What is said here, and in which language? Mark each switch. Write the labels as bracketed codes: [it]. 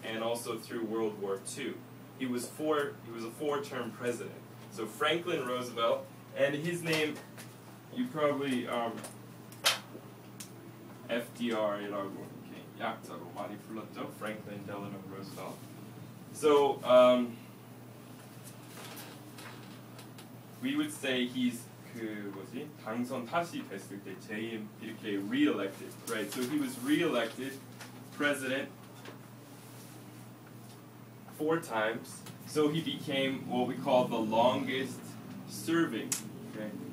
[en] and also through World War II. He was a four-term president. So Franklin Roosevelt, and his name, you probably FDR이라고 [ko] 이렇게 약자로 많이 불렀죠. [en] Franklin Delano Roosevelt. So we would say he's [ko] 그 뭐지 당선 다시 됐을 때 재임 이렇게 [en] re-elected, right? So he was re-elected president 4 times. So he became what we call the longest serving, okay?